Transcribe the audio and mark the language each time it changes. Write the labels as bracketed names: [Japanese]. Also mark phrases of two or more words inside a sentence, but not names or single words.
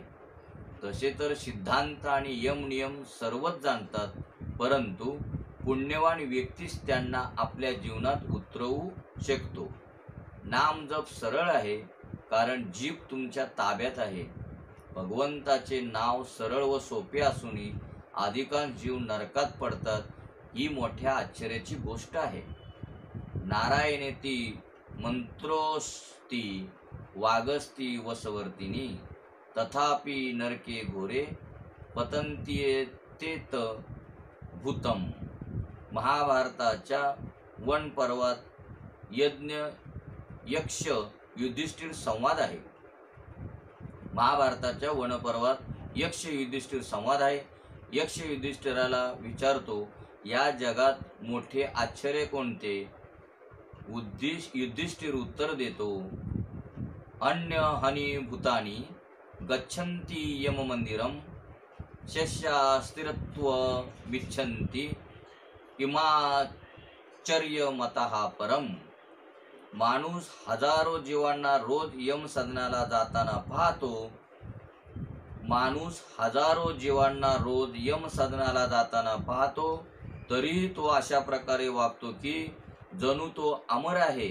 [Marathi] तसे तर सिद्धांत आणि यम नियम सर्वच जाणतात, परंतु पुण्यवान व्यक्तीच त्यांना आपल्या जीवनात उतरवू शकतो. नाम जप सरळ आहे कारण जीभ तुमच्या ताब्यात आहे. भगवंताचे नाव सरळ व सोपे असूनही अधिकांश जीव नरकात पडतात, ही मोठ्या आश्चर्याची गोष्ट आहे. [Sanskrit] नारायणेती मंत्रोस्ती वागस्ती वसवर्तिनी तथापि नरके घोरे पतंत्येत भूतम. [Marathi] महाभारताच्या वन पर्वात यक्ष युधिष्ठिर संवाद आहे. महाभारताच्या वनपर्वात यक्ष युधिष्ठिर संवाद आहे. यक्ष युधिष्ठिराला विचारतो, या जगात मोठे आश्चर्य कोणते? युधिष्ठिर उत्तर देतो, [Sanskrit] अन्य हनी भूतानी गच्छन्ति यम मंदिरम स्थिरत्वमिच्छन्ति इमाचर्यमतः परम. [Marathi] माणूस हजारो जीवांना रोज यम सदनाला जाताना पाहतो. माणूस हजारो जीवांना रोज यम सदनाला जाताना पाहतो, तरीही तो अशा प्रकारे वागतो की जणू तो अमर आहे.